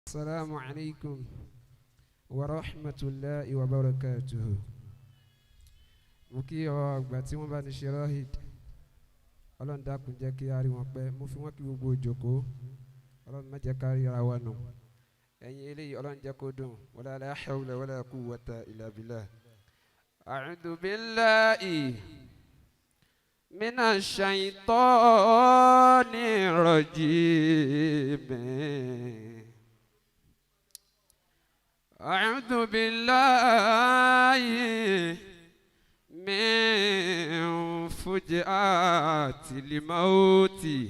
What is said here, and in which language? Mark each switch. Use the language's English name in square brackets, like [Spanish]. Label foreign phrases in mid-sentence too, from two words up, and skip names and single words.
[Arabic] السلام عليكم ورحمة الله وبركاته. [Yoruba] mo kí ọ àgbà tí wọ́n bá ní ṣe rọ́hìd ọlọ́run dákun jẹ́ kí a rí wọn pẹ́ mo fi wọ́n kí gbogbo òjòkó ọlọ́run má jẹ́ ká rí ara wa nù ẹ̀yin eléyìí ọlọ́run jẹ́ kó dùn [Arabic] ولا لا حول ولا قوة إلا بالله. أعوذ بالله من الشيطان الرجيم. أعوذ بالله من فجأة الموت.